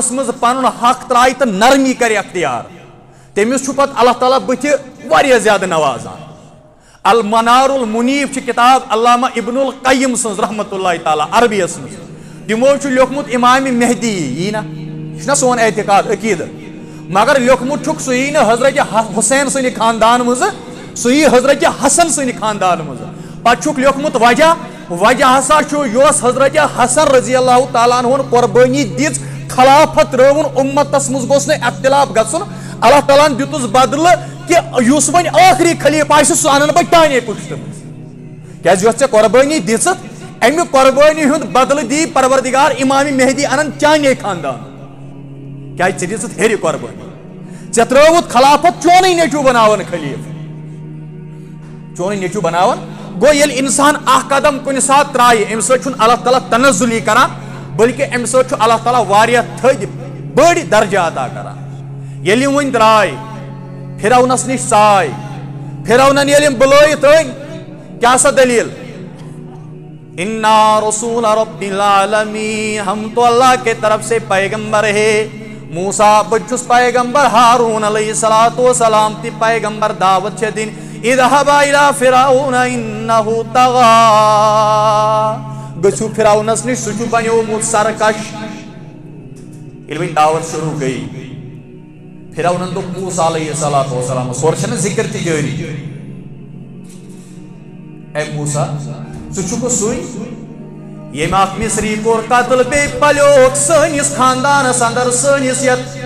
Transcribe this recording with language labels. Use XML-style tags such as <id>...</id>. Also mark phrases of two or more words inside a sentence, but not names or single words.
<ks>منٛز پنُن حق ترٛایہِ تہٕ نرمی کرِ اختیار تٔمِس چھُ پتہٕ اللہ تعالیٰ بٕتھِ واریاہ زیادٕ نوازان المنار المنیٖف چھِ کِتاب علامہ ابن القیم سٕنٛز</ks> <ar>رحمتہ اللہ تعالیٰ</ar> <ks>عربیَس منٛز تِمو چھُ لیوٚکھمُت امامِ مہدی یی نہ یہِ چھُنہ سون اعتقاد عقیٖدٕ مگر لیوٚکھمُت چھُکھ سُہ یی نہٕ حضرت حسین سٕنٛدِ خاندان منٛزٕ سُہ یی حضرت حسن سٕنٛدِ خاندان منٛزٕ پتہ لیوکھمت وجہ ہسا یس حضرت حسن</ks> <ar>رضی اللہ تعالیٰ عنہ</ar> <ks>قربانی دِژ خلافت ترٲوُن اُمتس منٛز گوٚژھ نہٕ اختلاف گژھُن اللہ تعالیٰ ہن دِتُس بدلہٕ کہ یُس وۄنۍ ٲخری خلیٖف آسہِ سُہ اَنن بہٕ چانے پُشتہٕ منٛز کیازِ یۄس ژےٚ قربانی دِژٕتھ امہِ قربانی ہُنٛد بدلہٕ دی پروردگار امام مہدی انن چانے خاندان کیازِ ژےٚ دِژٕتھ ہیٚرِ قربانی ژےٚ ترٲوُتھ خلافت چونٕے نیٚچوٗ بناوان خلیٖف چونٕے نیٚچوٗ بناوان گو ییٚلہِ اِنسان اکھ قدم کُنہِ ساتہٕ ترٛایہِ امہِ سۭتۍ چھُنہٕ اللہ تعالیٰ تنزُلی کران بلکہ امہِ سۭتۍ چھُ اللہ تعالیٰ واریاہ تھٔدۍ بٔڑۍ درجہ عطا کران ییٚلہِ یِم وۄنۍ درٛاے فرعونس نِش ژاے فرعونن ییٚلہِ یِم بُلٲیِتھ أنۍ کیٛاہ سا دلیٖل</ks> <ar>اِنَّا رسول رب العالمین</ar> <ur>ہم تو اللہ کے طرف سے پیغمبر ہے</ur> <ks>موسیٰ بہٕ چھُس پیغمبر ہارون</ks> <ar>علیہ الصلوۃ والسلام</ar> <ks>تہِ پیغمبر دعوت چھےٚ دِنۍ</ks> <ar>اذهبا الى فرعون انه طغى</ar> <ks>گژھِو فرعونس نِش سُہ چھُ بنیومُت سرکش ییٚلہِ وۄنۍ دعوت شروع گٔیہِ فرعونن دوٚپ موسیٰ</ks> <ar>علیہ الصلوۃ والسلام</ar> <ks>ہورٕ چھَنہٕ ذکر تہِ جٲری اے موسیٰ ژٕ چھُکھ سُے ییٚمۍ اکھ مصری کوٚر قتل بیٚیہِ پلیوکھ سٲنِس خاندانس اندر سٲنِس یتھ</ks>